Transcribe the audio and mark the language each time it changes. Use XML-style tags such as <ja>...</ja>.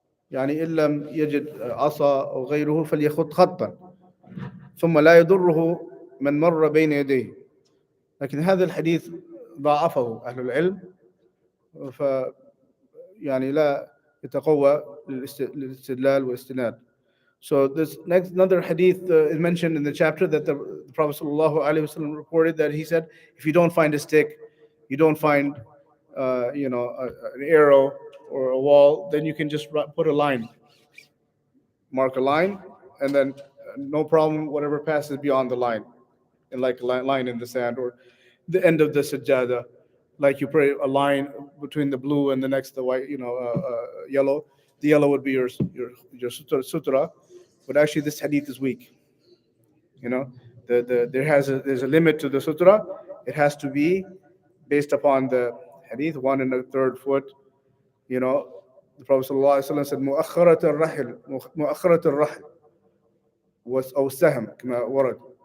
<ar>يعني إن لم يجد عصا أو غيره فليخط خطا ثم لا يضره من مر بين يديه. لكن هذا الحديث ضاعفه أهل العلم، يعني لا يتقوى للاستدلال والاستناد.</ar> <en>So this next another hadith is mentioned in the chapter that the Prophet ﷺ reported that he said, if you don't find a stick, you don't find an arrow or a wall, then you can just put a line, mark a line, and then no problem, whatever passes beyond the line, and like a line in the sand or the end of the sajjada, like you pray a line between the blue and the next the white, yellow. The yellow would be your sutra, but actually this hadith is weak. There's a limit to the sutra. It has to be based upon the hadith, 1 1/3 foot. The Prophet ﷺ said,</en> <ar>مؤخرة الرحل مؤخرة الرحل أو السهم كما ورد.</ar>